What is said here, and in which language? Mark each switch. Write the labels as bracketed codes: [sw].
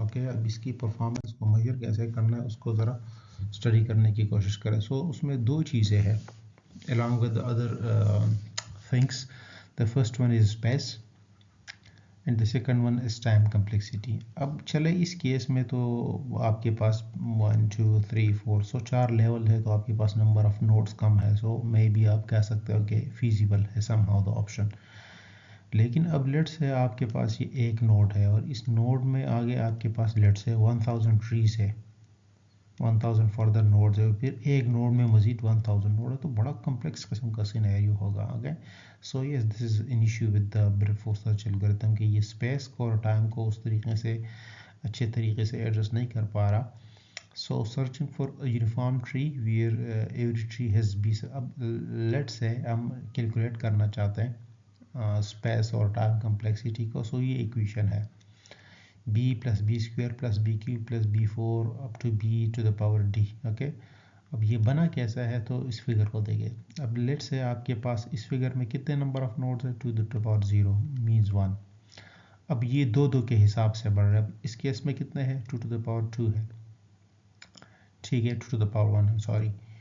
[ur] Okay اب اس کی performance کو میجر کیسے کرنا ہے اس کو ذرا اسٹڈی کرنے کی کوشش کریں. سو اس میں دو چیزیں ہیں [en] along with the other things. The first one is space. And the second one is time complexity. [ur] اب چلے اس کیس میں تو آپ کے پاس 1 2 3 4 سو 4 لیول ہے تو آپ کے پاس نمبر آف نوڈس کم ہے. سو مے بی آپ کہہ سکتے ہو کہ فیزیبل ہے سم ہاؤ دا آپشن. لیکن اب لیٹ سے آپ کے پاس یہ ایک نوڈ ہے اور اس نوڈ میں آگے آپ کے پاس لیٹ سے 1000 ٹریز ہے, 1000 فردر نوڈز ہے, پھر ایک نوڈ میں مزید 1000 نوڈ ہے, تو بڑا کمپلیکس قسم کا سینیریو ہوگا. [en] okay, so yes this is an issue with the breadth first search algorithm [ur] کہ یہ اسپیس کو اور ٹائم کو اس طریقے سے اچھے طریقے سے ایڈجسٹ نہیں کر پا رہا. [en] So searching for uniform tree where every tree has be. [ur] اب لیٹ سے ہم کیلکولیٹ کرنا چاہتے ہیں اسپیس اور ٹائم کمپلیکسٹی کو. سو یہ ایکویشن ہے [en] b plus b square plus b cube plus b4 up to b to the power d. [ur] Okay, اب یہ بنا کیسا ہے تو اس فگر کو دیکھیں. اب لیٹ سے آپ کے پاس اس فگر میں کتنے نمبر آف نوڈز ہیں [en] 2 to the power 0 means 1. [ur] اب یہ دو دو کے حساب سے بڑھ رہا ہے. اس کیس میں کتنے ہیں 2 to the power 2 ہے, ٹھیک ہے, 2 to the power 1 سوری.